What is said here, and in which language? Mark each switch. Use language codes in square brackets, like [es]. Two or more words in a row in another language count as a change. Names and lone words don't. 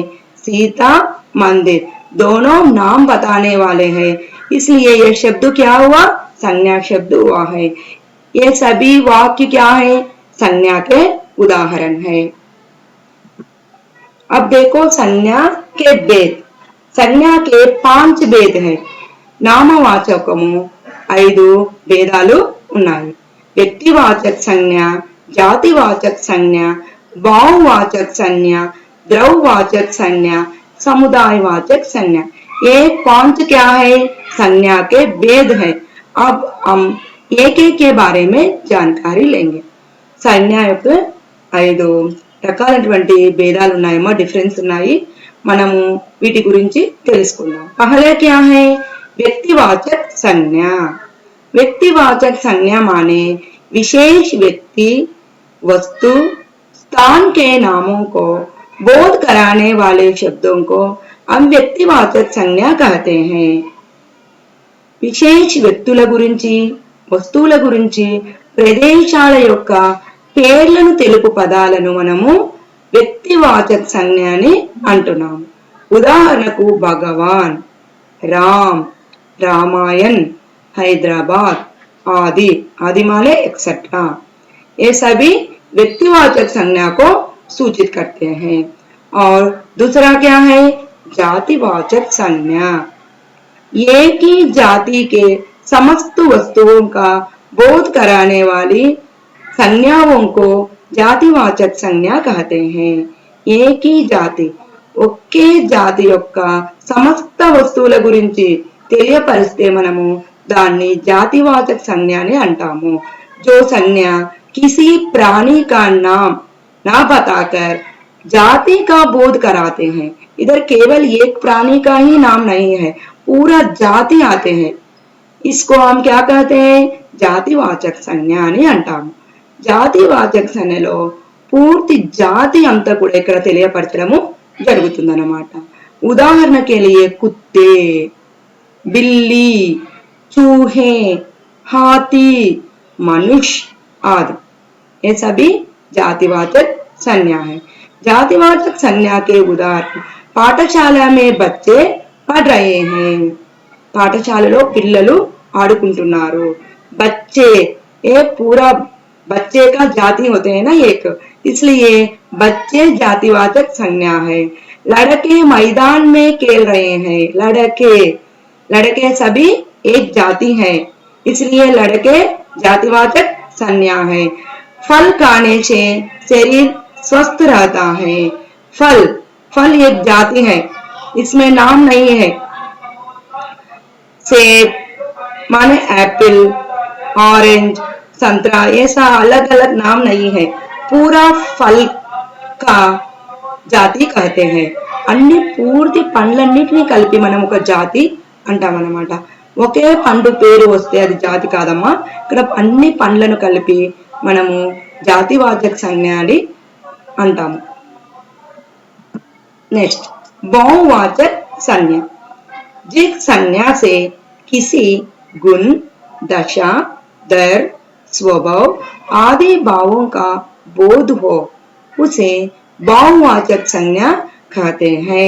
[hi] सीता मंदिर दोनों नाम बताने वाले हैं, इसलिए यह शब्द क्या हुआ? संज्ञा शब्द हुआ है। ये सभी वाक्य क्या है? संज्ञा के उदाहरण है। अब देखो संज्ञा के भेद। संज्ञा के 5 भेद है। [te] నామవాచకము 5 భేదాలు ఉన్నాయి. వ్యక్తివాచక సంజ్ఞ, జాతివాచక సంజ్ఞ, [hi] भाववाचक संज्ञा, द्रव्यवाचक संज्ञा, समुदायवाचक संज्ञा। ये 5 क्या है? संज्ञा के भेद है। अब हम एक एक के बारे में जानकारी लेंगे। [te] సంజ్ఞ యొక్క 5 రకాలైనటువంటి భేదాలు ఉన్నాయేమో, డిఫరెన్స్ ఉన్నాయి. మనము వీటి గురించి తెలుసుకుందాం. [hi] पहले क्या है? व्यक्तिवाचक संज्ञा। व्यक्तिवाचक संज्ञा माने विशेष व्यक्ति, वस्तु, स्थान के नामों को बोध कराने वाले शब्दों को हम व्यक्तिवाचक संज्ञा कहते हैं। [te] విశేష వ్యక్తుల గురించి, వస్తువుల గురించి, ప్రదేశాల యొక్క పేర్లను తెలుపు పదాలను మనము వ్యక్తివాచక సంజ్ఞ అని అంటున్నాము. ఉదాహరణకు భగవాన్, [hi] राम, रामायण, हैदराबाद आदि, आदि माने एक्सेट्रा, ये सभी व्यक्तिवाचक संज्ञा को सूचित करते हैं। और दूसरा क्या है? जातिवाचक संज्ञा। एक ही जाति के समस्त वस्तुओं का बोध कराने वाली संज्ञाओं को जातिवाचक संज्ञा कहते हैं। एक ही जाति, [te] ఒకే జాతి యొక్క సమస్త వస్తువుల గురించి తెలియపరిస్తే మనము దాన్ని జాతివాచక సంజ్ఞ అని అంటాము। [hi] जो संज्ञा किसी प्राणी का नाम ना बताकर जाति का बोध कराते हैं। इधर केवल एक प्राणी का ही नाम नहीं है, पूरा जाति आते हैं। इसको हम क्या कहते हैं? [te] జాతివాచక సంజ్ఞ అని అంటాము। జాతివాచక సంజ్ఞలో పూర్తి జాతి అంతా కూడా ఇక్కడ తెలియపరచడము జరుగుతుందన్నమాట। [hi] उदाहरण के लिए कुत्ते, बिल्ली, चूहे, हाथी, मनुष्य आदि, ये सभी जातिवाचक संज्ञा है। जातिवाचक संज्ञा के उदाहरण पाठशाला में बच्चे पढ़ रहे हैं। [te] पाठशाలలో పిల్లలు ఆడుకుంటున్నారు। [hi] बच्चे, ये पूरा बच्चे का जाति होते हैं ना एक, इसलिए बच्चे जातिवाचक संज्ञा है। लड़के मैदान में खेल रहे हैं। लड़के, लड़के सभी एक जाति है, इसलिए लड़के जातिवाचक संज्ञा है। फल खाने से शरीर स्वस्थ रहता है। फल, फल एक जाति है, इसमें नाम नहीं है। सेब माने [en] apple, orange, [hi] संतरा, ऐसा अलग अलग नाम नहीं है, पूरा फल का జాతి कहते हैं। [te] అన్ని పూర్తి పండ్లన్నిటిని కలిపి మనం ఒక జాతి అంటామన్నమాట। ఒకే పండు పేరు వస్తే అది జాతి కాదమ్మా, ఇక్కడ అన్ని పండ్లను కలిపి మనము జాతివాచక సంజ్ఞ అని అంటాము। [hi] नेक्स्ट, बहुवाचक संज्ञा। जिस संज्ञा से किसी गुण, दशा, दर, स्वभाव आदि भावों का बोध हो उसे बहुवाचक संज्ञा कहते हैं।